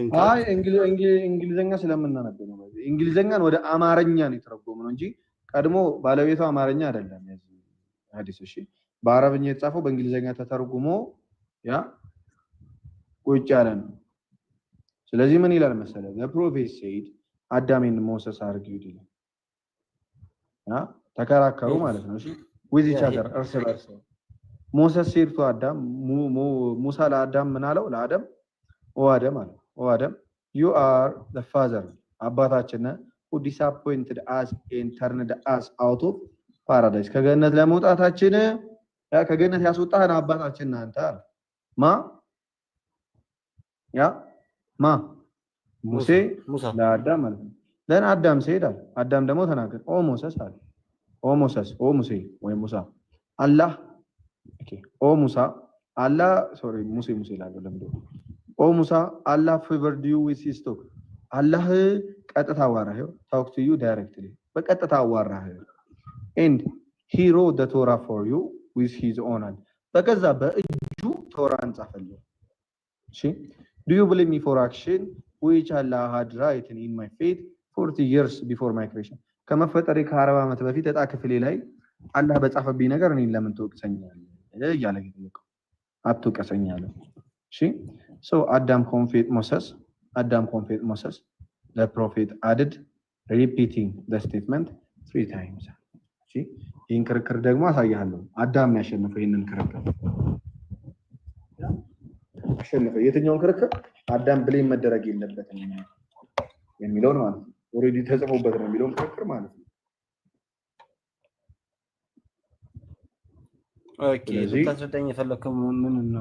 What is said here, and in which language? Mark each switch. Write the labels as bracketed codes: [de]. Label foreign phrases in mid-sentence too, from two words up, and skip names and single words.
[am] አይ እንግሊዘኛ ስለምናነብ ነው እንግሊዘኛን ወደ አማርኛ ነው የተረጎመው ነው እንጂ ቀድሞ ባለቤቱ አማርኛ አይደለም ያዚህ ሐዲስ እሺ በአረብኛ የተጻፈው በእንግሊዘኛ ተተርጉሞ ያ ቁጭ ያለ ነው ስለዚህ ምን ይላል መሰለህ [en] the prophet said Adam and Moses argued [am] ተከራከሩ ማለት ነው እሺ [en] with each other [am] እርስ በርስ ሞሰስ [en] said to Adam [am] ሙሳ ለአዳም ምን አለው ለአዳም ኦ አዳም [en] you are the father [am] አባታችን [en] who disappointed us and turned us out of paradise [am] ከገነት ለመውጣታችን ከገነት ያስወጣህን አባታችን አንተ ሙሴ ለአዳም ማለት ነው [en] then Adam said [am] አዳም ደግሞ ተናገረ ኦ ሞሰስ አለ ኦ ሙሴ ወይ ሙሳ አላህ ኦ ሙሳ አላህ ሙሴ ይላል ለምዶ ኦ ሙሳ አላህ [en] favored you with his talk [am] አላህ ቀጥታ አዋራህ [en] talk to you directly [am] በቀጥታ አዋራህ [en] and he wrote the Torah for you with his own hand [am] በገዛ በእጁ ቶራን ጻፈልህ እሺ [en] do you believe me for action which Allah had written in my faith 40 years before my creation [am] ከመፈጠሬ ከ40 ዓመት በፊት እጣ ክፍሌ ላይ አላህ በጻፈብኝ ነገር እኔን ለምን ትወቅሰኛለህ እያለ ይጠይቀው አትወቅሰኛለህ እሺ [en] so Adam confessed Moses the prophet added repeating the statement 3 times [am] እሺ ይህን ክርክር ደግሞ አሳያለሁ አዳም ነው ያሸነፈው ይሄንን ክርክር አሸነፈው የትኛውን ክርክር አዳም ብሌም መደረግ የለበትም የሚለው ነው ማለት ነው ኦሬዲ ተጽፎበት ነው የሚለው ክርክር ማለት ነው ኦኬ ልታስረዳኝ የፈለከው ምን ነው